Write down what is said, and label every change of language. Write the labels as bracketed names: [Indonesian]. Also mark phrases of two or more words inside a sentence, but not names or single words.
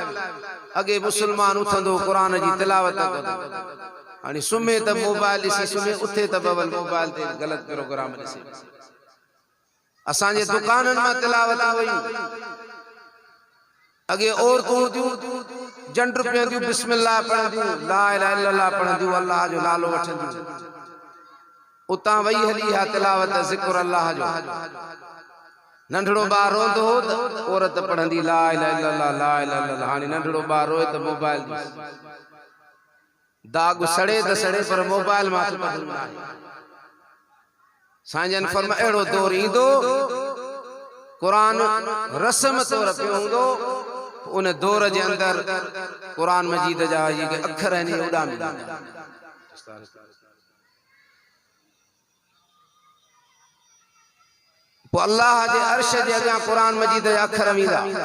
[Sindhi] अॻे मुस्लमान उथंदो क़ुरान जी तिलावत कंदो, हाणे सुम्हे त मोबाइल ॾिसी सुम्हे, उथे त बबल मोबाइल ते ग़लत प्रोग्राम ॾिसे। असांजे दुकाननि मां तिलावत हुयूं। अॻे औरतूं थियूं जंड पीअंदियूं, बिस्मिल्लाह पढ़ंदियूं, [Arabic] لا إله إلا الله [Sindhi] पढ़ंदियूं, अल्लाह जो नालो वठंदियूं। उतां वई हली हा तिलावत ज़िक्र अल्लाह जो। नंढड़ो ॿार रोंदो हो त औरत पढ़ंदी [Arabic] لا إله إلا الله، لا إله إلا الله. [Sindhi] हाणे नंढड़ो ॿार रोए त मोबाइल दाग सड़े त सड़े पर मोबाइल मां साईं फरमा अहिड़ो दौर ईंदो क़ुरान रस्म तौर पे हूंदो। उन दौर जे अंदर क़ुरान मजीद जा जेके अखर आहिनि उॾामी पोइ अल्लाह जे अर्श जे अॻियां क़ुरान मजीद जा अखर ईंदा।